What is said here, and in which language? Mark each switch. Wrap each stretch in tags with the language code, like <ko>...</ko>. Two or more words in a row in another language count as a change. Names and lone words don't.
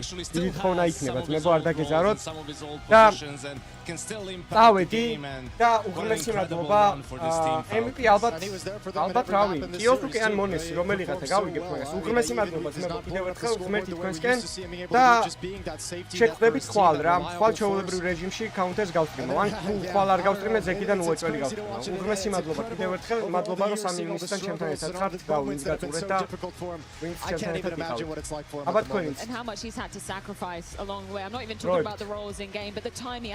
<ka>დიდი თხოვნა იქნება, ძმებო, არ დაგეზაროთ და წავედი და უღრმესი მადლობა MVP ალბათ რავი, კიოს უკვე ან მონესი რომელიღათა გავიგებ მაგას. უღრმესი მადლობა ძმებო, კიდევ ერთხელ ღმერთი თქვენსკენ და შეგხვდებით ხვალ რა, ხვალ ჩვეულებრივ რეჟიმში counter-ს გავსტრიმო. ან ხვალ არ გავსტრიმე, ზეკიდან უეჭველი გავსტრიმო. უღრმესი მადლობა კიდევ ერთხელ, მადლობა რომ 3 ივნისიდან ჩემთან ერთად ხართ, გავიგეთ და wins</ka> <en>and how much he's had to sacrifice along the way. I'm not even talking about the roles in game, but the time he</en>